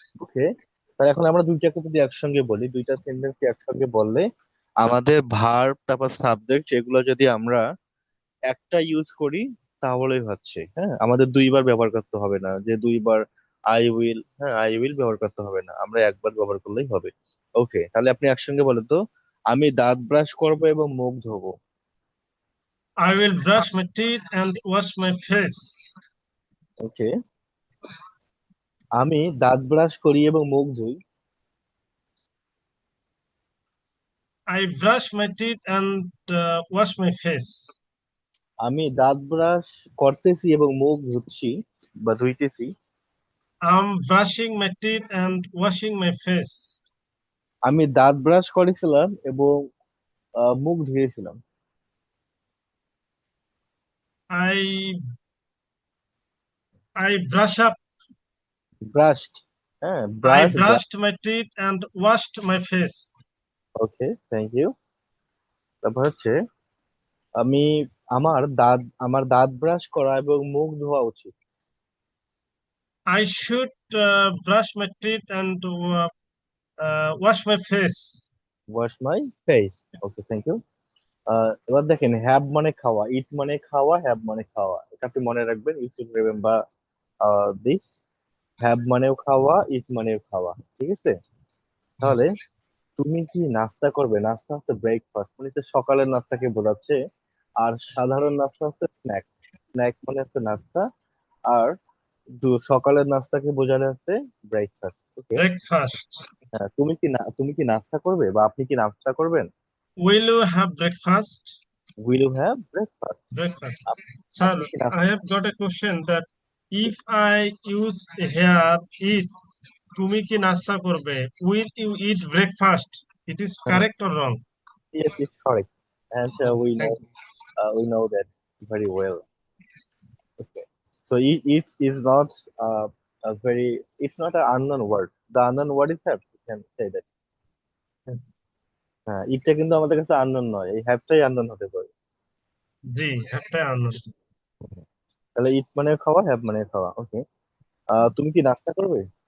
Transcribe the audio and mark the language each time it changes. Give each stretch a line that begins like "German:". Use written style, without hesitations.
Bangla: ওকে তাহলে এখন আমরা দুইটাকে যদি একসঙ্গে বলি দুইটা সেন্টেন্স একসঙ্গে বললে আমাদের ভার্ব তারপর সাবজেক্ট এগুলো যদি আমরা একটা ইউজ করি তাহলেই হচ্ছে হ্যাঁ আমাদের দুইবার ব্যবহার করতে হবে না যে দুইবার
English: I will
Bangla: ব্যবহার করতে হবে না আমরা একবার ব্যবহার করলেই হবে ওকে তাহলে আপনি একসঙ্গে বলেন তো আমি দাঁত ব্রাশ করবো এবং মুখ ধোবো
English: I will brush my teeth and wash my face.
Bangla: ওকে আমি দাঁত ব্রাশ করি এবং মুখ ধুই
English: I brush my teeth and wash my face.
Bangla: আমি দাঁত ব্রাশ করতেছি এবং মুখ ধুচ্ছি বা ধুইতেছি
English: I'm brushing my teeth and washing my face.
Bangla: আমি দাঁত ব্রাশ করেছিলাম এবং মুখ ধুয়েছিলাম
English: I I brush up.
Bangla: Brushed হ্যাঁ
English: I brush brushed my teeth and washed my face.
Bangla: Okay thank you তারপর হচ্ছে আমি আমার দাঁত ব্রাশ করা এবং মুখ ধোয়া উচিত
English: I should brush my teeth and wash my face. Wash my face
Bangla: okay thank you এবার দেখেন হ্যাভ মানে খাওয়া ইট মানে খাওয়া হ্যাভ মানে খাওয়া এটা আপনি মনে রাখবেন
English: you should remember this
Bangla: have মানেও খাওয়া ইট মানেও খাওয়া ঠিক আছে তাহলে তুমি কি নাস্তা করবে নাস্তা হচ্ছে ব্রেকফাস্ট মানে হচ্ছে সকালের নাস্তাকে বোঝাচ্ছে আর সাধারণ নাস্তা হচ্ছে স্ন্যাক স্ন্যাক মানে হচ্ছে নাস্তা আর সকালের নাস্তাকে বোঝানো হচ্ছে ব্রেকফাস্ট ওকে
English: Breakfast.
Bangla: হ্যাঁ তুমি কি নাস্তা করবে বা আপনি কি নাস্তা করবেন
English: Will you have breakfast? Will you have breakfast Breakfast. Sir,
Bangla: আপনি কি
English: I
Bangla: নাস্তা
English: have got a question that if I use here eat,
Bangla: তুমি কি নাস্তা করবে?
English: Will you eat breakfast? It is correct or wrong? yes it's correct and Okay, thank you. we know that very well okay so it is not a very it's not an unknown word the unknown word is have you can say that
Bangla: হ্যাঁ ইটটা কিন্তু আমাদের কাছে unknown নয় এই হ্যাভটাই unknown হতে পারে জি, একটাই unknown. তাহলে ইট মানে খাওয়া হ্যাভ মানে খাওয়া ওকে তুমি কি নাস্তা করবে